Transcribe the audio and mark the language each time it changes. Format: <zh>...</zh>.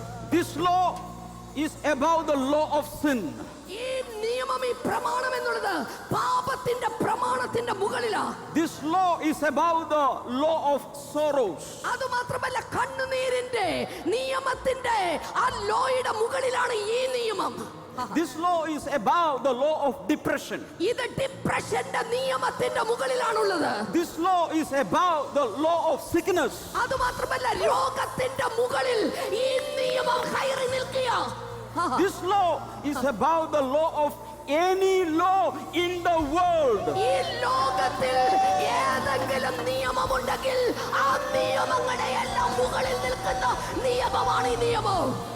<en>This law is above the law of sin.</en> <ml>ഈ നിയമം, ഈ പ്രമാണം എന്നുള്ളത് പാപത്തിന്റെ പ്രമാണത്തിന്റെ മുകളിലാ.</ml> <en>This law is above the law of sorrows.</en> <ml>അത് മാത്രമല്ല, കണ്ണുനീരിന്റെ നിയമത്തിന്റെ ആ ലോയുടെ മുകളിലാണ് ഈ നിയമം.</ml> <en>This law is above the law of depression.</en> <ml>ഇത് ഡിപ്രഷന്റെ നിയമത്തിന്റെ മുകളിലാണുള്ളത്.</ml> <en>This law is above the law of sickness.</en> <ml>അത് മാത്രമല്ല, രോഗത്തിന്റെ മുകളിൽ ഈ നിയമം കയറി നിൽക്കുക.</ml> <en>This law is above the law of any law in the world.</en> <ml>ഈ ലോകത്തിൽ ഏതെങ്കിലും നിയമമുണ്ടെങ്കിൽ ആ നിയമങ്ങളുടെ എല്ലാം മുകളിൽ നിൽക്കുന്ന നിയമമാണ് ഈ നിയമം.</ml>